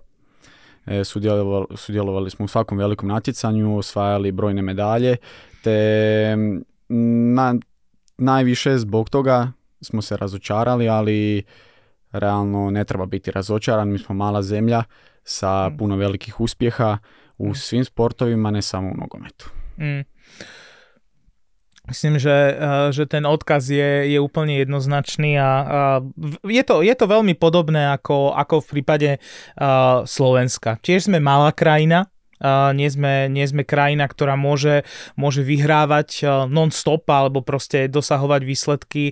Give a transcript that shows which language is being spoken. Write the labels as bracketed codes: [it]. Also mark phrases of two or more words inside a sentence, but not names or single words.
[hr] Sudjelovali smo u svakom velikom natjecanju, osvajali brojne medalje, te najviše zbog toga smo se razočarali, ali realno ne treba biti razočaran. Mi smo mala zemlja sa puno velikih uspjeha u svim sportovima, ne samo u nogometu. [sk] Myslím, že ten odkaz je úplne jednoznačný a je to veľmi podobné ako v prípade Slovenska. Tiež sme malá krajina, nie sme krajina, ktorá môže vyhrávať non-stop alebo proste dosahovať výsledky